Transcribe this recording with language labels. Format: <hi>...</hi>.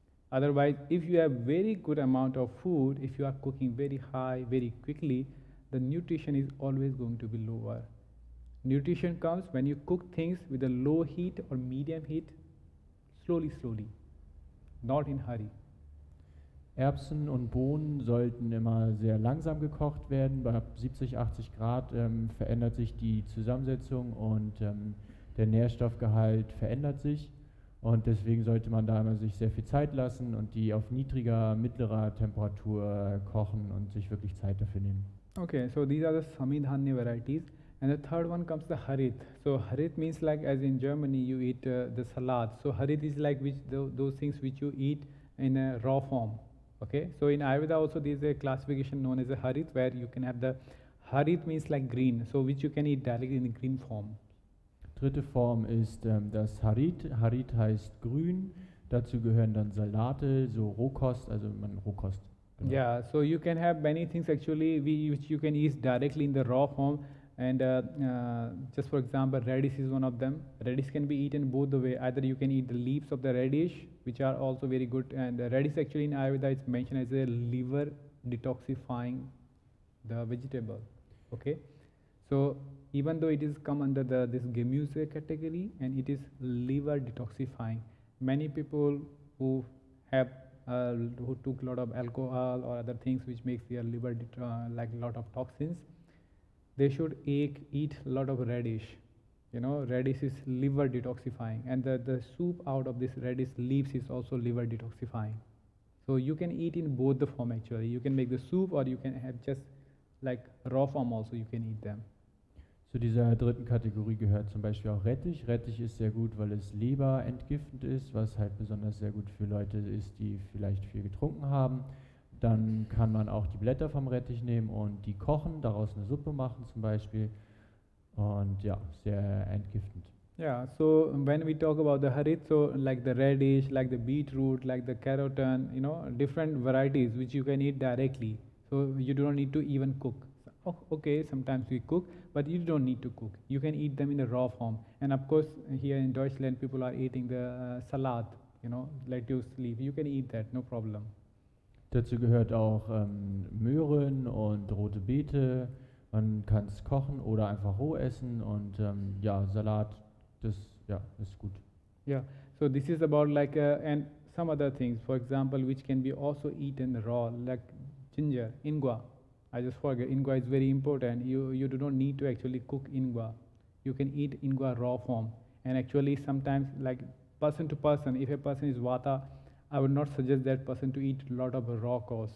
<en>Otherwise, if you have very good amount of food, if you are cooking very high, very quickly, the nutrition is always going to be lower. Nutrition comes when you cook things with a low heat or medium heat, slowly, not in hurry.</en> <de>Erbsen und Bohnen sollten immer sehr langsam gekocht werden. Bei 70, 80 Grad verändert sich die Zusammensetzung und der Nährstoffgehalt verändert sich. Und deswegen sollte man da immer sich sehr viel Zeit lassen und die auf niedriger, mittlerer Temperatur kochen und sich wirklich Zeit dafür nehmen.</de> <en>Okay, so these are the samidhanya varieties. And the third one comes the harit. So harit means like, as in Germany you eat the salad. So harit is like those things which you eat in a raw form. Okay, so in Ayurveda also there is a classification known as a harit, where you can have the harit means like green, so which you can eat directly in the green form.</en> <de>Dritte Form ist das Harit. Harit heißt grün. Dazu gehören dann Salate, so Rohkost, also Rohkost. Genau.</de> <en>Yeah, so you can have many things actually which you can eat directly in the raw form. And just for example, radish is one of them. Radish can be eaten both the way. Either you can eat the leaves of the radish, which are also very good. And radish actually in Ayurveda is mentioned as a liver detoxifying the vegetable. Okay, so even though it is come under this Genieße category and it is liver detoxifying, many people who have who took a lot of alcohol or other things which makes their liver like a lot of toxins, they should eat a lot of radish. You know, radish is liver detoxifying, and the soup out of this radish leaves is also liver detoxifying. So you can eat in both the form actually. You can make the soup, or you can have just like raw form also, you can eat them.</en> <de>Zu dieser dritten Kategorie gehört zum Beispiel auch Rettich. Rettich ist sehr gut, weil es leberentgiftend ist, was halt besonders sehr gut für Leute ist, die vielleicht viel getrunken haben. Dann kann man auch die Blätter vom Rettich nehmen und die kochen, daraus eine Suppe machen zum Beispiel. Und ja, sehr entgiftend.</de> <en>Yeah, so when we talk about the harit, so like the radish, like the beetroot, like the carrotan, different varieties which you can eat directly. So you do not need to even cook. Okay, sometimes we cook, but you don't need to cook. You can eat them in the raw form. And of course, here in Deutschland, people are eating the salad, lettuce leaf. You can eat that, no problem.</en> <de>Dazu gehört auch Möhren und rote Beete. Man kann es kochen oder einfach roh essen und ja, Salat, das ja, ist gut.</de> <en>Yeah, so this is about like, and some other things, for example, which can be also eaten raw, like ginger, ingwa. I just forget, ingwa is very important. You do not need to actually cook ingwa. You can eat ingwa raw form. And actually sometimes like person to person, if a person is vata, I would not suggest that person to eat a lot of raw course.</en>